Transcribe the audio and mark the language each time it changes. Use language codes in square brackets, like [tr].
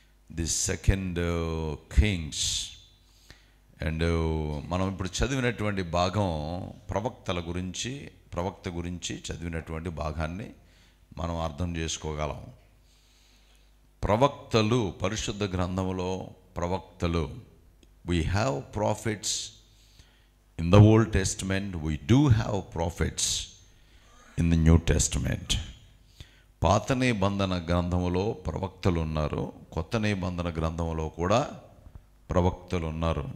[te] The second Kings. And మనం ఇప్పుడు చదివినటువంటి భాగం ప్రవక్త గురించి చదివినటువంటి భాగాన్ని మనం అర్థం చేసుకోగలం. ప్రవక్తలు, పరిశుద్ధ గ్రంథంలో ప్రవక్తలు. [en] We have prophets in the Old Testament. We do have prophets in the New Testament. [te] పాత నిబంధన గ్రంథంలో ప్రవక్తలు ఉన్నారు, కొత్త నిబంధన గ్రంథంలో కూడా ప్రవక్తలు ఉన్నారు.